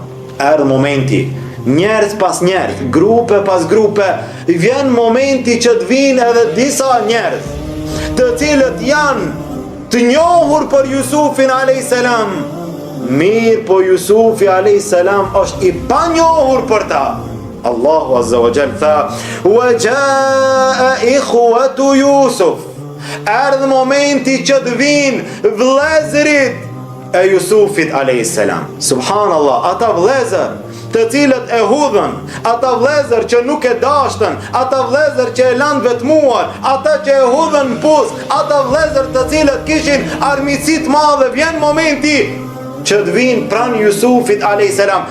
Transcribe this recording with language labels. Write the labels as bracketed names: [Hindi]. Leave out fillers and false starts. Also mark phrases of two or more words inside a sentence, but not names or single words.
[Albanian] Erdhi momenti, njerëz pas njerëz, grupe pas grupe, vjen momenti që të vinë edhe disa njerëz të cilët janë të njohur për Jusufin [Arabic] عليه السلام, [Albanian] mirë po Jusufi [Arabic] عليه السلام [Albanian] është i panjohur për ta. [Arabic] الله عز وجل tha, وجاء إخوة يوسف, [Albanian] erdhi momenti që të vinë vëllezërit e Jusufit [Arabic] عليه السلام. [Albanian] Subhanallah, ata vëllezër të cilët e hudhën, ata vëllezër që nuk e dashtën, ata vëllezër që e lanë vetmuar, ata që e hudhën në pus, ata vëllezër të cilët kishin armiqësi të madhe, vjen momenti që të vinë pranë Jusufit [Arabic] عليه السلام.